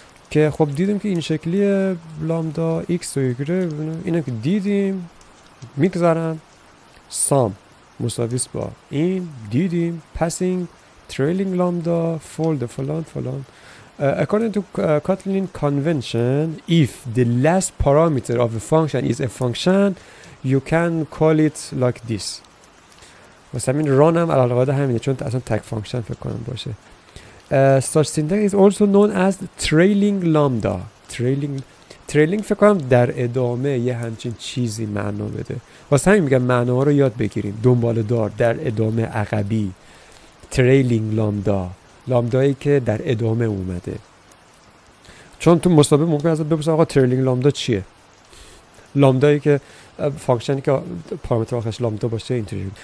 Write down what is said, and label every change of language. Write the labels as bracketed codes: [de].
[fa] که خب دیدیم که این شکلی لامدا ایکس و ایگره اینو که دیدیم میگذارم سام مساویس با این دیدیم پاسینگ تریلینگ لامدا فولد فلان [en] according to Kotlin convention if the last parameter of a function is a function you can call it like this. [fa] واسه همین ران هم علاقه همینه چون اصلا تگ فانکشن فکر کنم باشه. [en] such syntax is also known as trailing lambda. [fa] trailing فکر کنم در ادامه یه همچین چیزی معنا بده. واسه همین میگم معناها رو یاد بگیریم. دنباله دار در ادامه عقبی. trailing lambda لامدایی که در ادامه اومده. چون تو مسابقه ممکن ازت بپرسن آقا تریلینگ لامدا چیه؟ لامدایی که فانکشنی که پارامتر آخرش لامدا باشه اینطوری.